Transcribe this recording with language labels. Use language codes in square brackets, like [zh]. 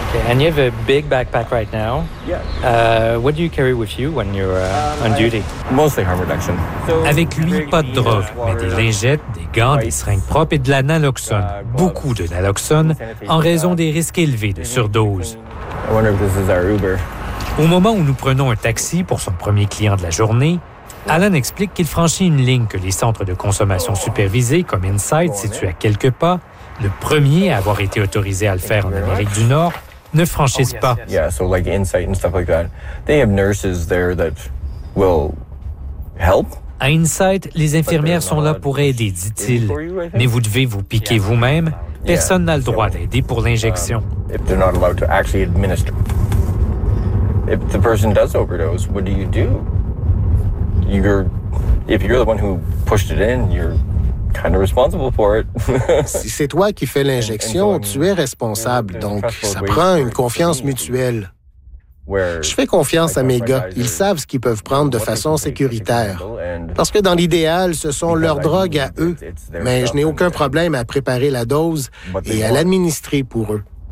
[en] And you have a big backpack right now. What do you carry with you when you're on duty? Mostly harm reduction. [fr] Avec lui, pas de drogue, mais des lingettes, des gants, des seringues propres et de la naloxone. Beaucoup de naloxone en raison des risques élevés de surdose. [en] I wonder if this is our Uber. [fr] Au moment où nous prenons un taxi pour son premier client de la journée, Alan explique qu'il franchit une ligne que les centres de consommation supervisés, comme Inside, situés à quelques pas, le premier à avoir été autorisé à le faire en Amérique du Nord, ne franchissent pas. [en] Yeah, so like Insight and stuff like that. They have nurses there that will help. [fr] À Insight, les infirmières sont là pour aider, dit-il. Mais vous devez vous piquer vous-même. Personne n'a le droit d'aider pour l'injection. [en] If they're not allowed to actually administer. If the person does overdose, what do? If you're the one who pushed it in, you're kind of responsible for it. [fr] Si c'est toi qui fais l'injection, tu es responsable, donc ça prend une confiance mutuelle. Je fais confiance à mes gars, ils savent ce qu'ils peuvent prendre de façon sécuritaire. Parce que dans l'idéal, ce sont leurs drogues à eux, mais je n'ai aucun problème à préparer la dose et à l'administrer pour eux.